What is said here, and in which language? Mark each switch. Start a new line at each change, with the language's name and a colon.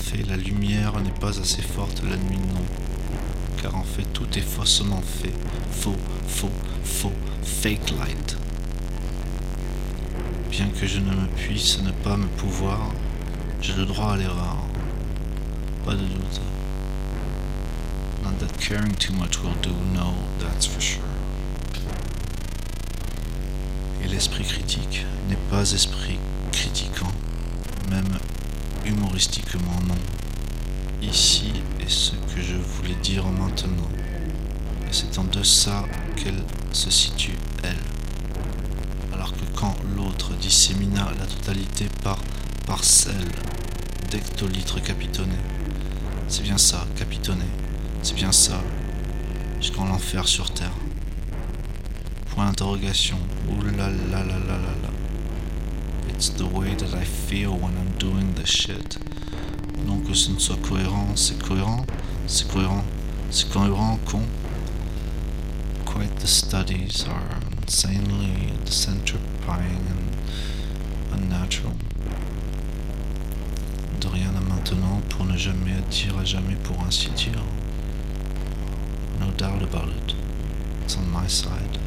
French: La lumière n'est pas assez forte la nuit, non. Car en fait, tout est faussement fait. Faux, faux, faux,
English: fake light.
French: Bien que je ne me puisse ne pas me pouvoir, j'ai le droit à l'erreur. Pas de doute.
English: Not that caring too much will do, no, that's for sure.
French: Et l'esprit critique n'est pas esprit critiquant, même humoristiquement, non. Ici est ce que je voulais dire maintenant. Et c'est en deçà qu'elle se situe, elle. Alors que quand l'autre dissémina la totalité par parcelle d'hectolitres capitonnés, c'est bien ça, capitonné, c'est bien ça, jusqu'en l'enfer sur terre. Point d'interrogation. Ouh là là là là là là.
English: It's the way that I feel when I'm doing this shit.
French: Non que ce ne soit cohérent, c'est cohérent, c'est cohérent, c'est cohérent, con.
English: Quite the studies are insanely centripying and unnatural.
French: De rien à maintenant, pour ne jamais dire à jamais, pour ainsi dire.
English: No doubt about it. It's on my side.